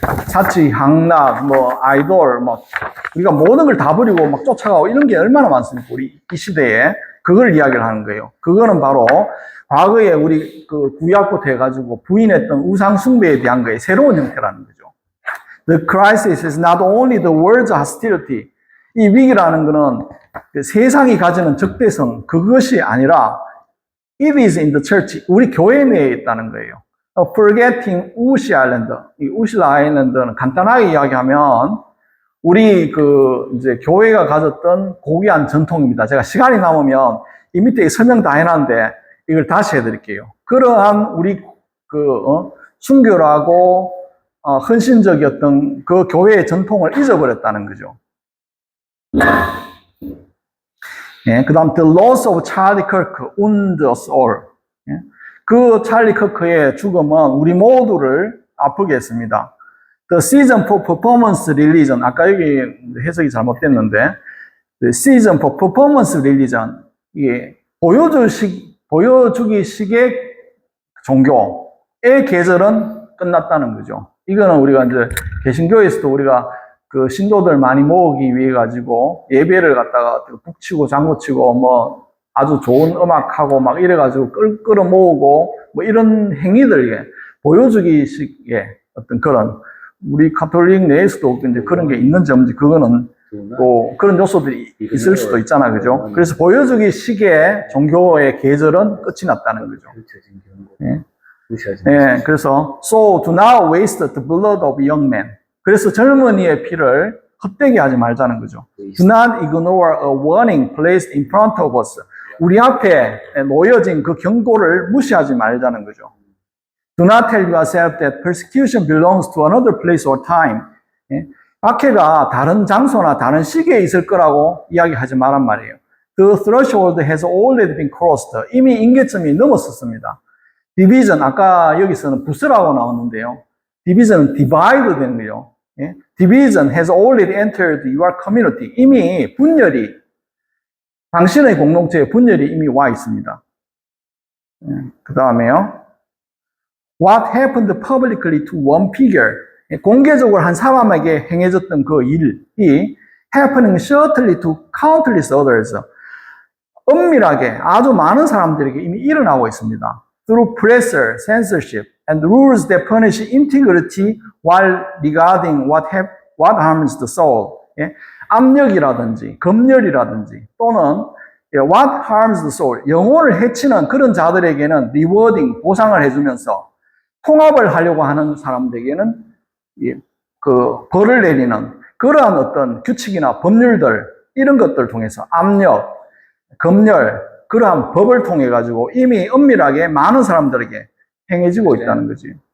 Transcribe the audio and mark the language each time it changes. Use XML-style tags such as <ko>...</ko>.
<ko>사치, 향락, 뭐 아이돌, 우리가 모든 걸 다 버리고 막 쫓아가고 이런 게 얼마나 많습니까? 우리 이 시대에 그걸 이야기를 하는 거예요. 그거는 바로 과거에 우리 구약부터 해가지고 부인했던 우상 숭배에 대한 거의 새로운 형태라는 거죠.</ko> <en>The crisis is not only the world's hostility.</en> <ko>이 위기라는 거는 세상이 가지는 적대성, 그것이 아니라</ko> <en>it is in the church.</en> <ko>우리 교회 내에 있다는 거예요. Forgetting 우시 아일랜드. 이 우시 아일랜드는 간단하게 이야기하면 우리 이제 교회가 가졌던 고귀한 전통입니다. 제가 시간이 남으면 이 밑에 설명 다 해놨는데 이걸 다시 해드릴게요. 그러한 우리 순결하고 헌신적이었던 그 교회의 전통을 잊어버렸다는 거죠. 예, 그 다음</ko> <en>The loss of Charlie Kirk wounds us all.</en> <ko>예, 그 찰리 커크의 죽음은 우리 모두를 아프게 했습니다.</ko> <en>The season for performance religion.</en> <ko>아까 여기 해석이 잘못됐는데</ko> <en>The season for performance religion.</en> <ko>이게 보여주기식의 종교의 계절은 끝났다는 거죠. 이거는 우리가 이제 개신교에서도 우리가 그 신도들 많이 모으기 위해 가지고 예배를 갖다가 북치고 장구치고 뭐 아주 좋은 음악하고 막 이래가지고 끌어 모으고 뭐 이런 행위들, 보여주기식의 어떤 그런 우리 카톨릭 내에서도 이제 그런 게 있는지 없는지 그거는 또 그런 요소들이 있을 수도 있잖아요, 그죠? 그래서 보여주기식의 종교의 계절은 끝이 났다는 거죠. 예. 예, 그래서</ko> <en>so do not waste the blood of young men.</en> <ko>그래서 젊은이의 피를 헛되게 하지 말자는 거죠.</ko> <en>Do not ignore a warning placed in front of us.</en> <ko>우리 앞에 놓여진 그 경고를 무시하지 말자는 거죠.</ko> <en>Do not tell yourself that persecution belongs to another place or time.</en> <ko>예? 박해가 다른 장소나 다른 시기에 있을 거라고 이야기하지 말란 말이에요.</ko> <en>The threshold has already been crossed.</en> <ko>이미 임계점이 넘었었습니다. Division, 아까 여기서는 부스라고 나왔는데요. Division은 divide 되는 거예요. 예?</ko> <en>Division has already entered your community.</en> <ko>이미 분열이, 당신의 공동체에 분열이 이미 와 있습니다. 예, 그 다음에요.</ko> <en>What happened publicly to one figure?</en> <ko>예, 공개적으로 한 사람에게 행해졌던 그 일이</ko> <en>happening shortly to countless others.</en> <ko>엄밀하게 아주 많은 사람들에게 이미 일어나고 있습니다.</ko> <en>Through pressure, censorship, and rules that punish integrity while regarding what harms the soul.</en> <ko>예? 압력이라든지 검열이라든지 또는</ko> <en>what harms the soul,</en> <ko>영혼을 해치는 그런 자들에게는 rewarding, 보상을 해주면서 통합을 하려고 하는 사람들에게는 그 벌을 내리는 그러한 어떤 규칙이나 법률들 이런 것들을 통해서 압력, 검열, 그러한 법을 통해 가지고 이미 엄밀하게 많은 사람들에게 행해지고 있다는 거지.</ko>